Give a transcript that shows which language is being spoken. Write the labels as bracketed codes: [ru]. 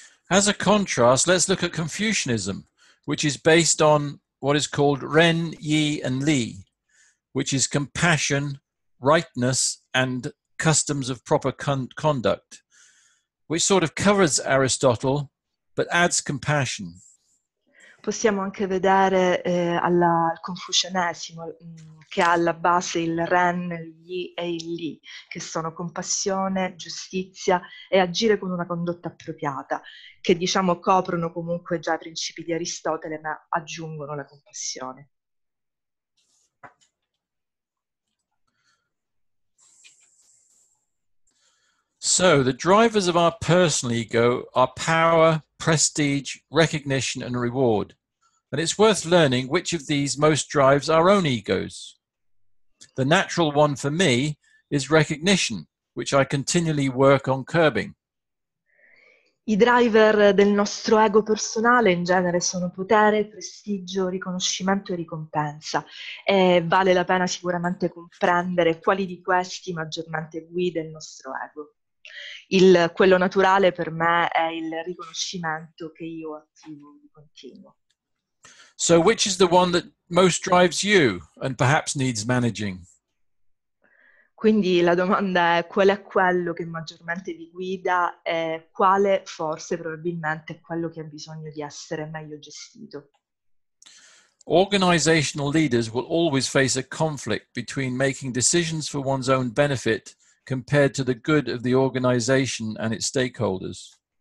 [en] As a contrast, let's look at Confucianism, which is based on what is called Ren, Yi, and Li, which is compassion, rightness, and customs of proper conduct, which sort of covers Aristotle, but adds compassion. [it] Possiamo anche vedere al confucianesimo che ha alla base il Ren, il Yi e il Li, che sono compassione, giustizia e agire con una condotta appropriata, che diciamo coprono comunque già i principi di Aristotele, ma aggiungono la compassione. [en] So the drivers of our personal ego are power, prestige, recognition, and reward. And it's worth learning which of these most drives our own egos. The natural one for me is recognition, which I continually work on curbing. [it] I driver del nostro ego personale in genere sono potere, prestigio, riconoscimento e ricompensa, e vale la pena sicuramente comprendere quali di questi maggiormente guida il nostro ego. Quello naturale per me è il riconoscimento che io attivo di continuo. [en] So which is the one that most drives you and perhaps needs managing? [it] Quindi la domanda è: qual è quello che maggiormente vi guida e quale forse probabilmente è quello che ha bisogno di essere meglio gestito? [en] Organizational leaders will always face a conflict between making decisions for one's own benefit compared to the good of the organization and its stakeholders.